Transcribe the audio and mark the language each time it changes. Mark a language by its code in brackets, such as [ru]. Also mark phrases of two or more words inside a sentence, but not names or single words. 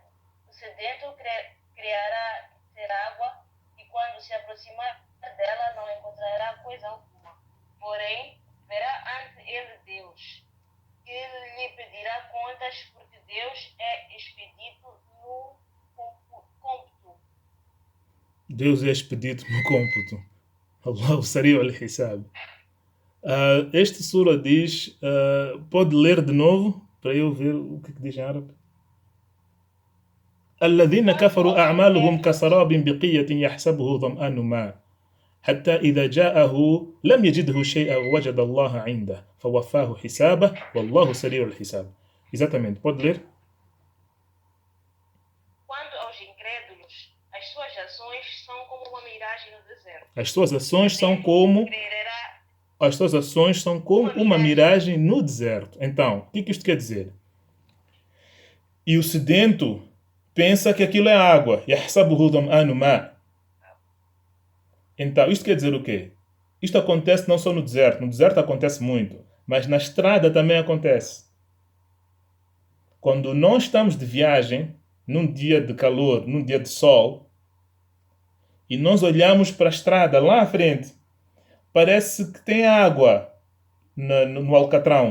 [pt] O sedento criará ter água e quando se aproximar dela não encontrará coisa alguma. Porém, verá ante ele Deus, que lhe pedirá contas, porque Deus é expedito no cômputo. Deus é expedito no cômputo. [ar] الله سريع الحساب. [pt] Este surah diz, pode ler de novo para eu ver o que diz em árabe. [ar] الذين كفروا أعمالهم كسراب بقية يحسبه ظمآن ماء حتى إذا جاءه لم يجده شيئا وجد الله عنده فوفاه حسابه والله سريع الحساب. [pt] Exatamente, pode ler? Quanto aos incrédulos, as suas ações são como uma miragem no deserto. As suas ações são como uma miragem no deserto. Então, o que isto quer dizer? E o sedento pensa que aquilo é água. [ar] يحسبه ظمآن ماء. [pt] Então, isto quer dizer o quê? Isto acontece não só no deserto. No deserto acontece muito. Mas na estrada também acontece. Quando nós estamos de viagem, num dia de calor, num dia de sol, e nós olhamos para a estrada lá à frente, parece que tem água no alcatrão.